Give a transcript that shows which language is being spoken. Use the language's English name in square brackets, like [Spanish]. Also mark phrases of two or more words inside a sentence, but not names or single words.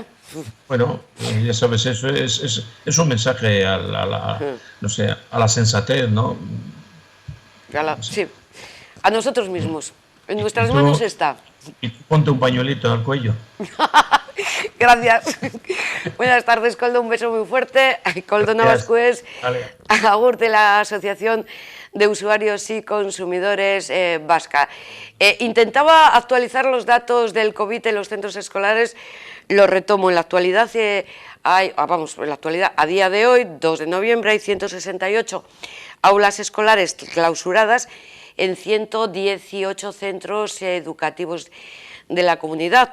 [Spanish] Bueno, ya sabes, eso es un mensaje a la sensatez, ¿no? Sí, a nosotros mismos. En nuestras manos está. Y tú ponte un pañuelito al cuello. Gracias. Buenas tardes, Koldo, un beso muy fuerte. Koldo Navascués, agur de la Asociación de Usuarios y Consumidores Vasca. Intentaba actualizar los datos del COVID en los centros escolares, lo retomo. En la actualidad, a día de hoy, 2 de noviembre, hay 168 aulas escolares clausuradas en 118 centros educativos de la comunidad.